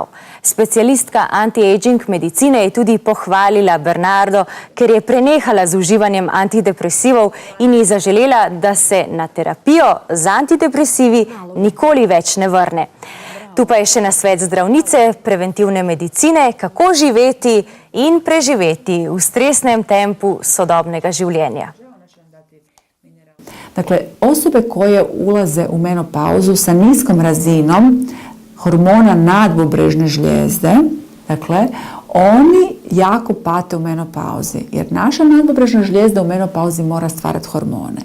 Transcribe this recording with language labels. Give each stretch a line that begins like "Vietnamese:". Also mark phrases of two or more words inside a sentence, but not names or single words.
Slovenian: Specialistka anti-aging medicine je tudi pohvalila Bernardo, ker je prenehala z uživanjem antidepresivov in ji zaželela, da se na terapijo z antidepresivi nikoli več ne vrne. Tu pa je še nasvet zdravnice preventivne medicine, kako živeti in preživeti v stresnem tempu sodobnega življenja.
Croatian: Dakle, osobe koje ulaze u menopauzu sa niskom razinom hormona nadbubrežne žlijezde, dakle, oni jako pate u menopauzi, jer naša nadbubrežna žlijezda u menopauzi mora stvarati hormone.